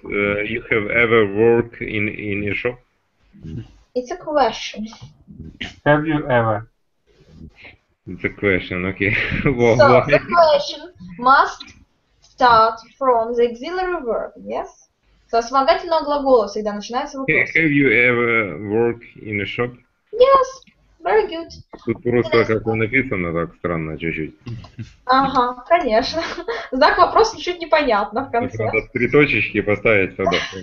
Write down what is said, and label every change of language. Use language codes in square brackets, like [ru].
[en] You have ever worked in a shop? It's a question. Have you ever? It's a question. Okay. Well, so the question must start from the auxiliary verb. Yes. [ru] Со вспомогательного глагола всегда начинается вопрос. [en] Have you ever worked in a shop? Yes. Very good. [ru] Тут просто как написано так странно чуть-чуть. Ага, конечно. Знак вопроса чуть непонятно в конце. Надо 3 точечки поставить тогда.